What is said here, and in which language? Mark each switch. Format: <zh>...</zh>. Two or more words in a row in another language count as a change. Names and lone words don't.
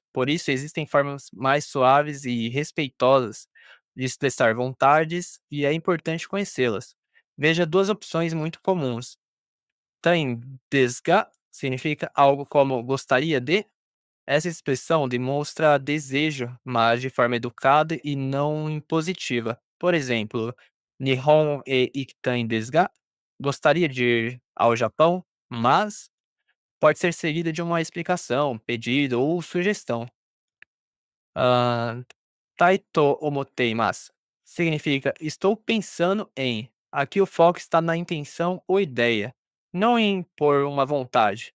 <pt>Por isso, existem formas mais suaves e respeitosas de expressar vontades e é importante conhecê-las. Veja duas opções muito comuns. Tem desu ka? significa algo como gostaria de. Essa expressão demonstra desejo, mas de forma educada e não impositiva. Por exemplo,</pt> <ja>日本へ行きたいですが?</ja> <pt>Gostaria de ir ao Japão, mas pode ser seguida de uma explicação, pedido ou sugestão. Ah,</pt> <ja>たいと思っています</ja> <pt>significa estou pensando em. Aqui o foco está na intenção ou ideia, não em impor uma vontade.</pt>